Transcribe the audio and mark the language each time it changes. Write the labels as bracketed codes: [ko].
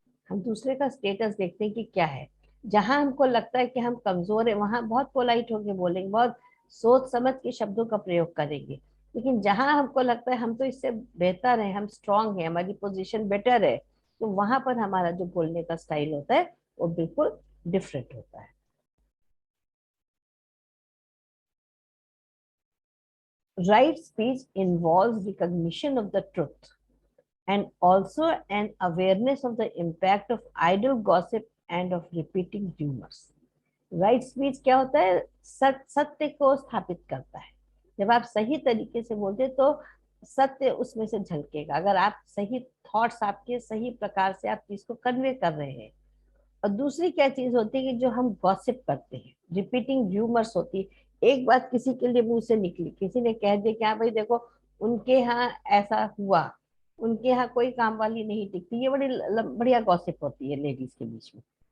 [hi] हम दूसरे का स्टेटस देखते हैं कि क्या है। जहां हमको लगता है कि हम कमजोर है वहां बहुत पोलाइट होके बोलेंगे, बहुत सोच समझ के शब्दों का प्रयोग करेंगे। लेकिन जहां हमको लगता है हम तो इससे बेहतर है, हम स्ट्रांग है, हमारी पोजीशन बेटर है, तो वहां पर हमारा जो बोलने का स्टाइल होता है वो बिल्कुल डिफरेंट होता है। [en] Right speech involves recognition of the truth and also an awareness of the impact of idle gossip and of repeating rumors. [hi] Right speech क्या होता है? सत्य को स्थापित करता है। जब आप सही तरीके से बोलते हैं तो सत्य उसमें से झलकेगा। अगर आप सही थॉट्स, आपके सही प्रकार से आप चीज को कन्वे कर रहे हैं। और दूसरी क्या चीज होती है कि जो हम गॉसिप करते हैं, रिपीटिंग र्यूमर्स होती है, एक बात किसी के लिए मुंह से निकली, किसी ने कह दिया कि हाँ भाई देखो उनके यहाँ ऐसा हुआ, उनके यहाँ कोई काम वाली नहीं टिकती, ये बड़ी बढ़िया गॉसिप होती है लेडीज के बीच में।